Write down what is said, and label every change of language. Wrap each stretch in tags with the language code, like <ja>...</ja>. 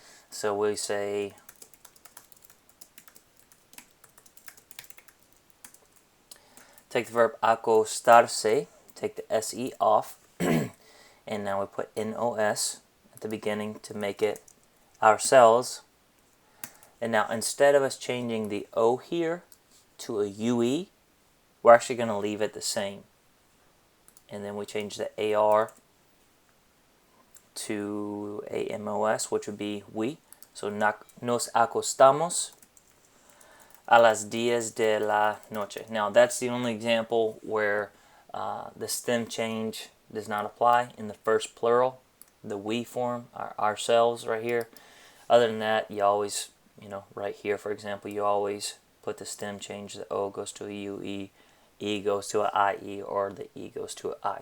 <en>So we say take the verb acostarse, take the se off, and now we put nos at the beginning to make it ourselves. And now instead of us changing the o here to a ue, we're actually going to leave it the same. And then we change the ar to amos, which would be we.</en> <es>So nos acostamos a las 10 de la noche.</es> <en>Now that's the only example where the stem change does not apply in the first plural, the we form, ourselves right here. Other than that, you always, right here for example, you always put the stem change. The o goes to a ue, e goes to a ie, or the e goes to a I.</en>